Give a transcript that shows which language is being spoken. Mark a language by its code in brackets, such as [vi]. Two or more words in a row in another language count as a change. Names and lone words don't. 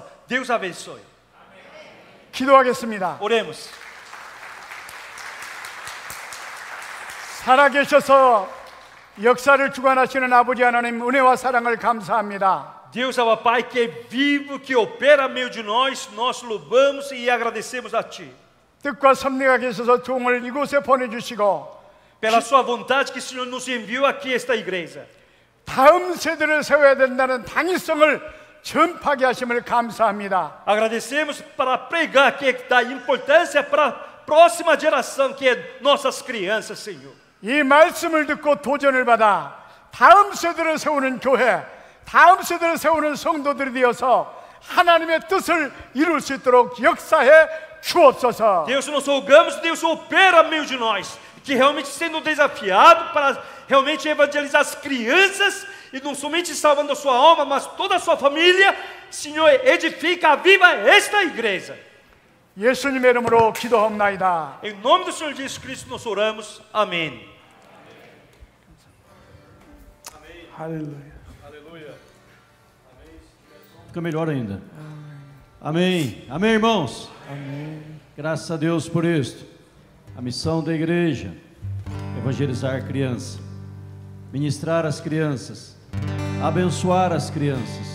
[pt] Deus abençoe. [ko] 기도하겠습니다. [pt] Oremos. [ko] 살아계셔서 역사를 주관하시는 아버지 하나님 은혜와 사랑을 감사합니다. [pt] Deus é o Pai que é vivo, que opera no meio de nós, nós louvamos e agradecemos a Ti. [ko] 뜻과 섭리가 계셔서 종을 이곳에 보내주시고 [pt] Pela Sua vontade que o Senhor nos enviou aqui esta igreja. [ko] 다음 세대를 세워야 된다는 당위성을 전파하게 하심을 감사합니다. [pt] Agradecemos para pregar que dá importância para a próxima geração, que é nossas crianças, Senhor. [ko] 이 말씀을 듣고 도전을 받아 다음 세대를 세우는 교회, 다음 세대를 세우는 성도들이 되어서 하나님의 뜻을 이룰 수 있도록 역사해 주옵소서. [pt] Deus, nós rogamos, Deus opera no meio de nós, que realmente sendo desafiado para realmente evangelizar as crianças, e não somente salvando a sua alma, mas toda a sua família. Senhor, edifica, aviva esta igreja. [ko] 예수님의 이름으로 기도합나이다. [pt] Em nome do Senhor Jesus Cristo nós oramos. Amém. [ko] 할렐루야. [pt] Fica melhor ainda. Amém. Amém, irmãos. Amém. Graças a Deus por isto. A missão da igreja: evangelizar crianças, ministrar as crianças, abençoar as crianças.